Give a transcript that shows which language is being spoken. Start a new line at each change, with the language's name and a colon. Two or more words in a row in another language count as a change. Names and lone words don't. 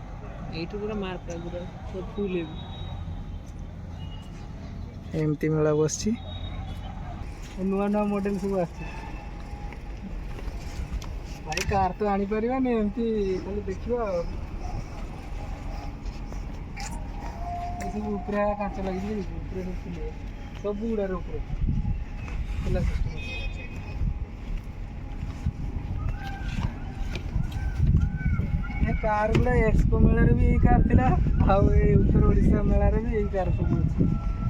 Odia: ଏମିତି ମେଳା ବସ ନୂଆ ନୂଆ ମଡେଲ ସବୁ ଭାଇ କାର ତ ଆଣି ପାରିବନି ଏମିତି ଖାଲି ଦେଖିବା। ସବୁ ଉପରେ କାଚ ଲାଗିଛି ଉପରେ ସବୁ ଫୁଲ ସବୁ ଗୁଡ଼ାର ଉପରେ ଖୋଲା ସିଷ୍ଟମ ଅଛି। ଏ କାର ଗୁଡ଼ା ଏକ୍ସପୋ ମେଳାରେ ବି ଏଇ କାର ଥିଲା ଆଉ ଏଇ ଉତ୍ତର ଓଡ଼ିଶା ମେଳାରେ ବି ଏଇ କାର ସବୁ ଅଛି।